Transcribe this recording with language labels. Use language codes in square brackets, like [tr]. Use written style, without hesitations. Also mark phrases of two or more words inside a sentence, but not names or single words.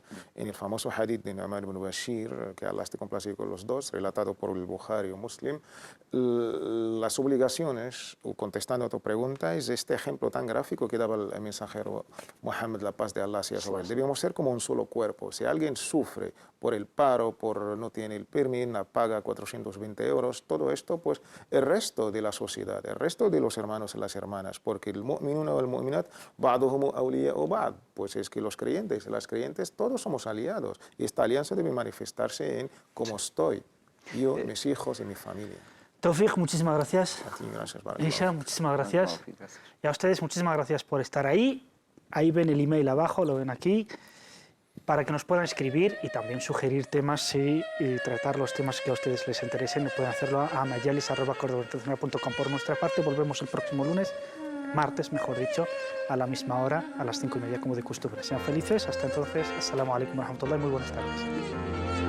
[es] En el famoso hadith de Nu'man ibn Bashir, que Allah esté complacido con los dos, relatado por el Bukhari o Muslim, las obligaciones, o contestando a tu pregunta, es este ejemplo tan gráfico que daba el mensajero Muhammad, la paz de Allah sea sobre él. Debemos ser como un solo cuerpo. Si alguien sufre por el paro, no tiene el permiso, paga 420 euros, todo esto, pues el resto de la sociedad, el resto de los hermanos y las hermanas, porque el [ar] المؤمنون والمؤمنات بعضهم أولياء بعض, [es] pues es que los creyentes y las creyentes todos somos aliados, y esta alianza debe manifestarse en cómo estoy, yo, mis hijos y mi familia. Tawfiq, muchísimas gracias. A ti, gracias. Isha, muchísimas gracias. Y a ustedes, muchísimas gracias por estar ahí. Ahí ven el email abajo, lo ven aquí, para que nos puedan escribir y también sugerir temas y tratar los temas que a ustedes les interesen. Pueden hacerlo a mayalis@cordobainternacional.com. Por nuestra parte, volvemos el próximo lunes, martes, mejor dicho, a la misma hora, a las 5:30 como de costumbre. Sean felices. Hasta entonces, [ar] السلام عليكم ورحمة الله, [es] muy buenas tardes.